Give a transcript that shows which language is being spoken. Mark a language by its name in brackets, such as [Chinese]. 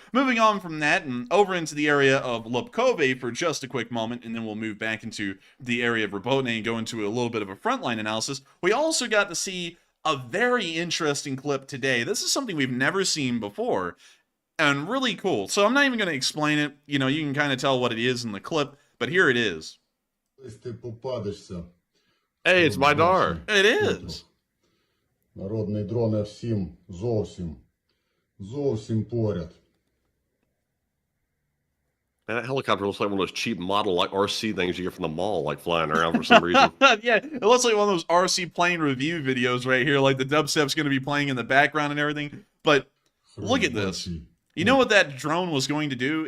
[English] Moving on from that and over into the area of Lipkove for just a quick moment, and then we'll move back into the area of Robotyne and go into a little bit of a frontline analysis. We also got to see a very interesting clip today. This is something we've never seen before, and really cool. So I'm not even going to explain it. You know, you can kind of tell what it is in the clip, but here it is. Hey, it's my Dar. It is. [Ukrainian] Народний дрон F7 зовсім поряд. [English] Man, that helicopter looks like one of those cheap model like RC things you get from the mall, like flying around for some reason. Yeah, it looks like one of those RC plane review videos right here, like the dubstep's going to be playing in the background and everything. But look at this. You know what that drone was going to do?